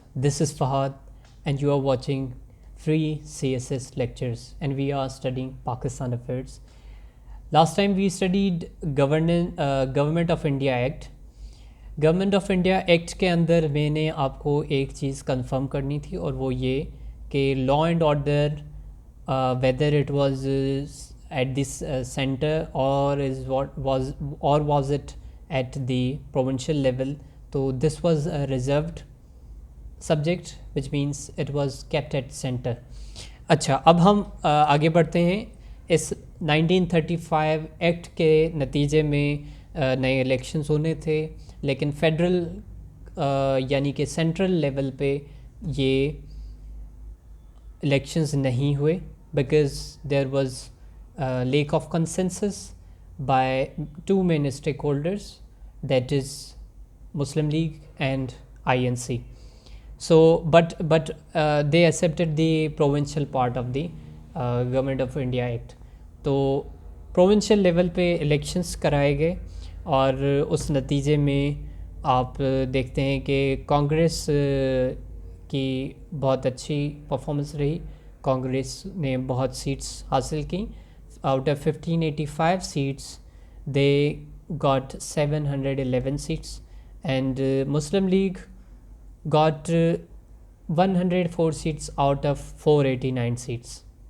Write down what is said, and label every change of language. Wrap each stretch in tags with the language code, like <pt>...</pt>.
<en>This is Fahad, and you are watching free CSS lectures, and we are studying Pakistan Affairs. Last time we studied Government of India Act.</en> <hi>Government of India act के अंदर मैंने आपको एक चीज़ confirm करनी थी, और वो ये कि</hi> <en>Law and order whether it was at this centre और is was it at the provincial level. तो this was reserved subject which means it was kept at centre.</en> <hi>अच्छा, अब हम आगे बढ़ते हैं. इस 1935 एक्ट के नतीजे में नए इलेक्शंस होने थे, लेकिन फेडरल यानी कि सेंट्रल लेवल पे ये इलेक्शंस नहीं हुए</hi> <en>Because there was lack of consensus by two main stakeholders, that is Muslim League and INC. So but they accepted the provincial part of the Government of India Act.</en> <hi>तो provincial level पे elections कराए गए, और उस नतीजे में आप देखते हैं कि कांग्रेस की बहुत अच्छी परफॉर्मेंस रही. कांग्रेस ने बहुत सीट्स हासिल की.</hi> <en>Out of 1585 seats they got 711 seats, and Muslim League got 104 seats out of 489 seats.</en>